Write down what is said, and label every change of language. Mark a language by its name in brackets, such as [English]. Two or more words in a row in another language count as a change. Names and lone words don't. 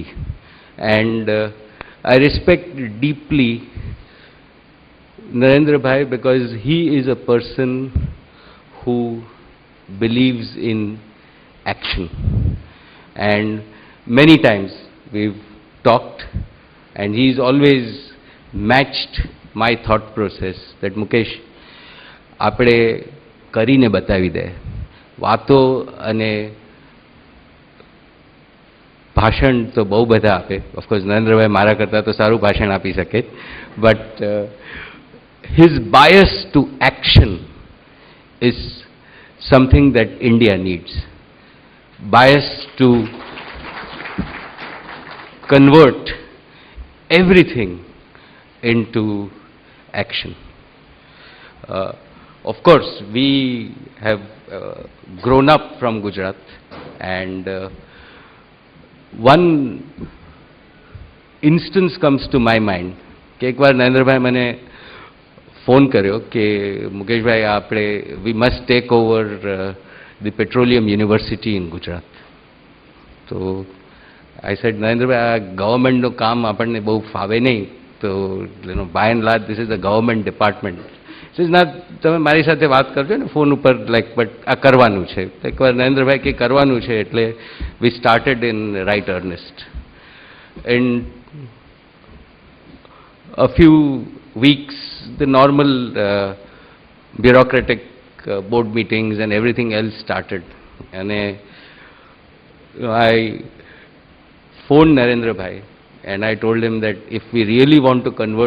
[English] And I respect deeply Narendra Bhai because he is a person who believes in action. And many times we've talked, and he's always matched my thought process that Mukesh, [Gujarati] આપણે કરીને બતાવી દે. વાતો અને ભાષણ તો બહુ બધા આપે. ઓફકોર્સ નરેન્દ્રભાઈ મારા કરતાં તો સારું ભાષણ આપી શકે, બટ [English] his bias to action is something that India needs. Bias to convert everything into action. Of course, we have grown up from Gujarat, and one instance comes to my mind [Gujarati] કે એકવાર નરેન્દ્રભાઈ મને ફોન કર્યો કે મુકેશભાઈ, આપણે [English] we must take over the petroleum university in Gujarat. [Gujarati] તો [English] I said, [Gujarati] નરેન્દ્રભાઈ, આ ગવર્મેન્ટનું કામ આપણને બહુ ફાવે નહીં, તો [English] by and large this is a government department. [Gujarati] ના, તમે મારી સાથે વાત કરજો ને ફોન ઉપર, લાઈક, બટ આ કરવાનું છે. એકવાર નરેન્દ્રભાઈ કે કરવાનું છે, એટલે [English] we started in right earnest. એન્ડ a few weeks, the normal bureaucratic board meetings and everything else started. And I phoned Narendra Bhai, and I told him that if we really want to convert